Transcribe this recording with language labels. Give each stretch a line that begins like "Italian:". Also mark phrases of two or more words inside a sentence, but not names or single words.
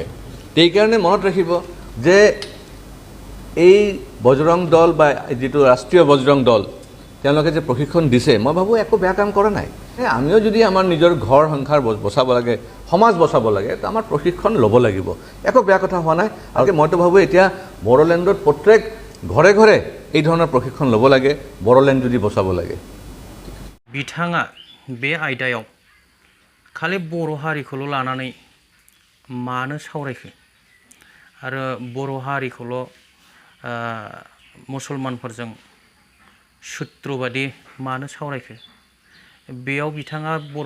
Assamese: সেইকাৰণে মনত ৰাখিব যে এই বজৰং দল বা যিটো ৰাষ্ট্ৰীয় বজৰং দল তেওঁলোকে যে প্ৰশিক্ষণ দিছে, মই ভাবোঁ একো বেয়া কাম কৰা নাই। আমিও যদি আমাৰ নিজৰ ঘৰ সংসাৰ বচাব লাগে সমাজ বচাব লাগে তো আমাৰ প্ৰশিক্ষণ ল'ব লাগিব একো বেয়া কথা হোৱা নাই আৰু মইতো ভাবোঁ এতিয়া বড়োলেণ্ডত প্ৰত্যেক ঘৰে ঘৰে এই ধৰণৰ প্ৰশিক্ষণ ল'ব লাগে বড়োলেণ্ড যদি বচাব লাগে
Bodo: बिथाङा बे आयदायाव खालि बर' हारिखौल' लानानै मानो सावरायखो आरो बर' हारिखौल' मुसलमानफोरजों सुत्रबादि मानो सावरायखो बेयाव बिथाङा बर'